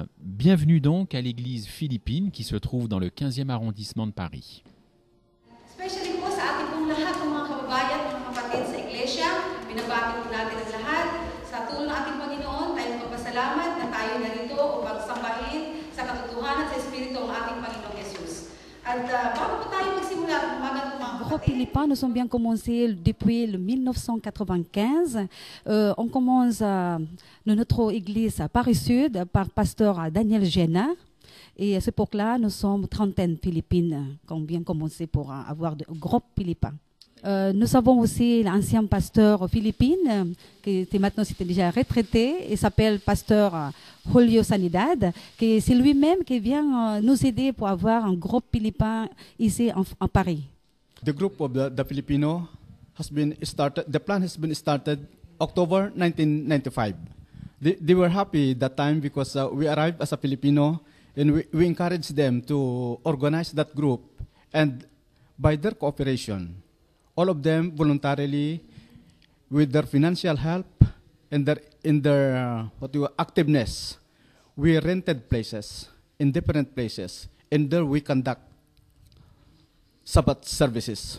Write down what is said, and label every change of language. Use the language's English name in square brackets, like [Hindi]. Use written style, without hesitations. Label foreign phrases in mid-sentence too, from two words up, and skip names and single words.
[French] Bienvenue donc à l'église philippine qui se trouve dans le 15e arrondissement de Paris. [Filipino] Especially po sa ating pong lahat ng mga kababayan, mga kapatid sa iglesia, binabati po natin ang lahat. Sa tulong ng ating Panginoon, tayo magpasalamat na tayo narito upang sambahin sa katotohanan sa Espiritu ang ating Panginoong Jesus. At bago po tayo magsimula ang umagang mga [French] Groupe Philippin, nous sommes bien commencés depuis le 1995. On commence notre église à Paris Sud par pasteur Daniel Génard. Et à cette époque-là, nous sommes 30 Philippines qui ont bien commencé pour avoir de groupe Philippin. Nous avons aussi l'ancien pasteur philippine qui était maintenant c'était déjà retraité et s'appelle pasteur Julio Sanidad, qui c'est lui-même qui vient nous aider pour avoir un groupe philippin ici en Paris. [English] The group of the Filipino has been started. The plan has been started October 1995. They were happy that time because we arrived as a Filipino and we encouraged them to organize that group, and by their cooperation, all of them voluntarily, with their financial help and their activeness, we rented places in different places, and there we conduct Sabbath services.